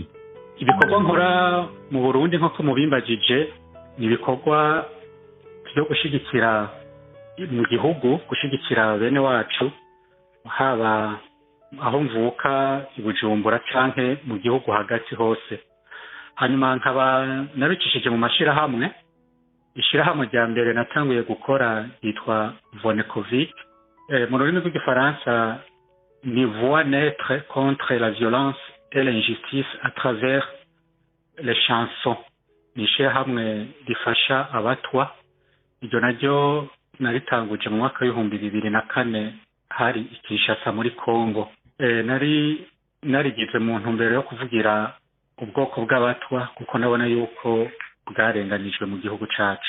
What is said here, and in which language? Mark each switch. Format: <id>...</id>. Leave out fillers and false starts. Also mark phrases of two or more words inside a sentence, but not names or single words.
<rn>Ibikorwa nkora mu Burundi nk'uko mubimbagije ni ibikorwa byo gushigikira mu gihugu, gushigikira bene wacu haba aho mvuka i Bujumbura canke mu gihugu hagati hose. Hanyuma nkaba nabicishije mu mashirahamwe. Ishirahamwe rya mbere natanguye gukora yitwa Vonecovic, mu rurimi rw'igifaransa ni</rn> <fr>voix naître contre la violence et l'injustice à travers les chansons.</fr> <rn>Ni ishirahamwe rifasha abatwa. Iryo naryo naritanguje mu mwaka w'2004 hari Kinshasa muri Kongo. Narigize mu ntumbero yo kuvugira ubwoko bw'abatwa kuko nabona yuko bwarenganijwe mu gihugu cacu.</rn>